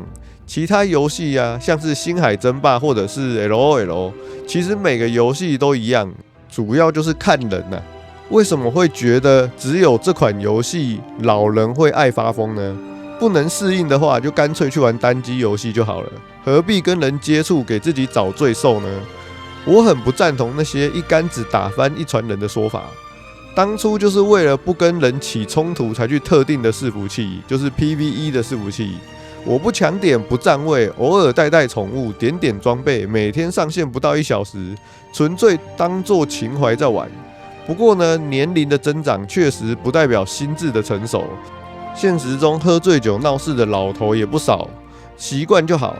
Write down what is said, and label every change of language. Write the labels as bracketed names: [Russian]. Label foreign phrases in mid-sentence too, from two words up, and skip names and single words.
[Chinese] 其他遊戲啊，像是星海爭霸或者是 LOL， 其實每個遊戲都一樣，主要就是看人啊。為什麼會覺得只有這款遊戲老人會愛發瘋呢？不能適應的話，就乾脆去玩單機遊戲就好了，何必跟人接觸，給自己找罪受呢？我很不贊同那些一竿子打翻一船人的說法。當初就是為了不跟人起衝突才去特定的伺服器，就是 PVE 的伺服器。我不搶點不占位，偶爾帶寵物，點點裝備，每天上線不到1小時，純粹當作情懷在玩。不過呢，年齡的增長確實不代表心智的成熟。現實中喝醉酒鬧事的老頭也不少，習慣就好。